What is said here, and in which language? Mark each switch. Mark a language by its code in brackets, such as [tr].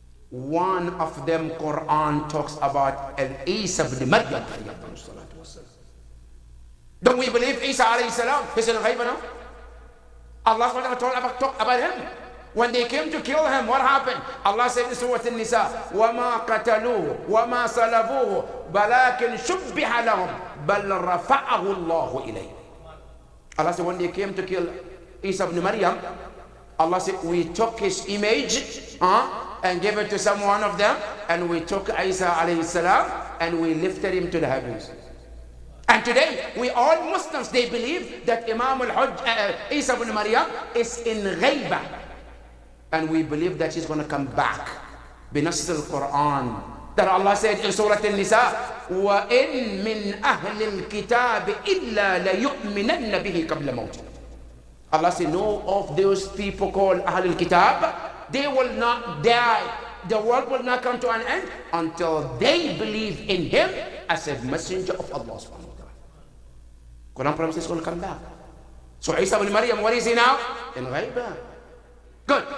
[en] One of them, Quran talks about Isa ibn Maryam. Don't we believe Isa alayhi salam is in ghaiba now? Allah SWT talked about him. When they came to kill him, what happened? Allah said in Surah An-Nisa, [ar] وَمَا قَتَلُوهُ وَمَا صَلَبُوهُ بَلَكِنْ شُبِّهَ لَهُمْ بَلْ رَفَعَهُ اللَّهُ إِلَيْهِ. [en] Allah said when they came to kill Isa ibn Maryam, Allah said we took his image and gave it to some one of them, and we took Isa alayhi salam and we lifted him to the heavens. And today, we all Muslims, they believe that Imam al-Hujjah, Isa ibn Maryam, is in ghaiba. And we believe that he's going to come back. [ar] بنص القرآن. [en] That Allah said in Surah An-Nisa, [ar] وَإِن مِّنْ أَهْلِ الْكِتَابِ إِلَّا لَيُؤْمِنَنَّ بِهِ قَبْلَ مَوْتِهِ. [en] Allah said, no of those people called Ahl al-Kitab, they will not die. The world will not come to an end until they believe in him as a messenger of Allah subhanahu wa ta'ala. Quran promises he's going to come back. So Isa ibn Maryam, what is he now? In ghaiba. Good.